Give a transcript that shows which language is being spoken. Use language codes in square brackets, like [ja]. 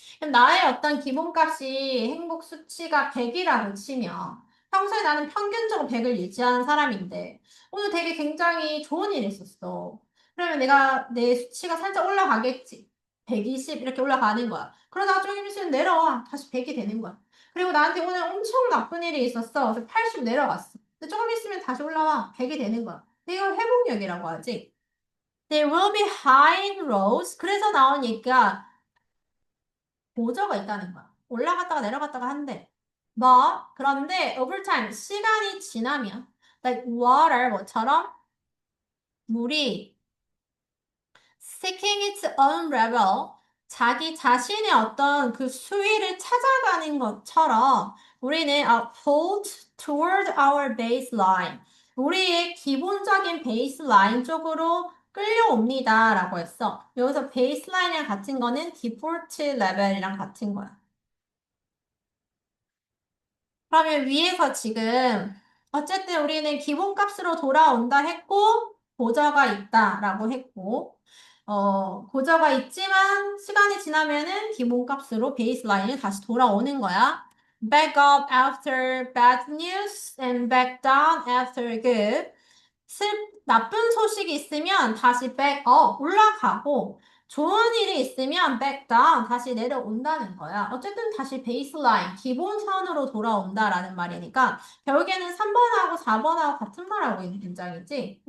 [ko] 나의 어떤 기본값이 행복 수치가 100이라고 치면 평소에 나는 평균적으로 100을 유지하는 사람인데 오늘 되게 굉장히 좋은 일이 있었어. 그러면 내 수치가 살짝 올라가겠지. 120 이렇게 올라가는 거야. 그러다가 조금 있으면 내려와. 다시 100이 되는 거야. 그리고 나한테 오늘 엄청 나쁜 일이 있었어. 그래서 80 내려갔어. 근데 조금 있으면 다시 올라와. 100이 되는 거야. 이걸 회복력이라고 하지. [en] There will be high roads. [ko] 그래서 나온 얘기가 보저가 있다는 거야. 올라갔다가 내려갔다가 한대. 뭐? 그런데 [en] over time, [ko] 시간이 지나면 [en] like water, [ko] 뭐처럼 물이 [en] seeking its own level, [ko] 자기 자신의 어떤 그 수위를 찾아가는 것처럼 우리는 [en] pulled toward our baseline. [ko] 우리의 기본적인 베이스라인 쪽으로 끌려옵니다. 라고 했어. 여기서 베이스라인이랑 같은 거는 디폴트 레벨이랑 같은 거야. 그러면 위에서 지금 어쨌든 우리는 기본값으로 돌아온다 했고 고저가 있다라고 했고 고저가 있지만 시간이 지나면은 기본값으로 베이스라인을 다시 돌아오는 거야. [en] Back up after bad news and back down after good. [ko] 나쁜 소식이 있으면 다시 [en] back up [ko] 올라가고 좋은 일이 있으면 [en] back down [ko] 다시 내려온다는 거야. 어쨌든 다시 베이스라인 기본선으로 돌아온다라는 말이니까 결국에는 3번하고 4번하고 같은 말하고 있는 문장이지.